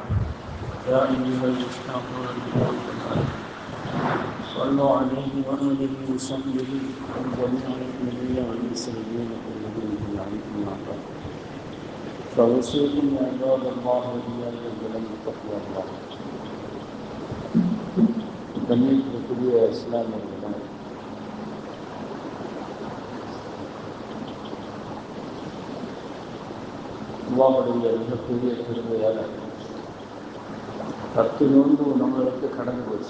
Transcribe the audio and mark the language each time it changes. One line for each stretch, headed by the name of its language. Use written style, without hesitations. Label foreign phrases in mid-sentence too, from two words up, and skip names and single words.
Arabic: يا أيها الذين آمنوا صلوا عليه وآله وصحبه وجميع المؤمنين والمسلمين كلهم أجمعين. فأوصيكم يا عباد الله وإياكم بتقوى الله.
Tamil: கண்ணியத்திற்குரிய இஸ்லாமியர்களே, அல்லாஹ்வுடைய மிகப்பெரிய பெருமையால் 10 நோன்பு நம்மளுக்கு கடந்து போச்சு.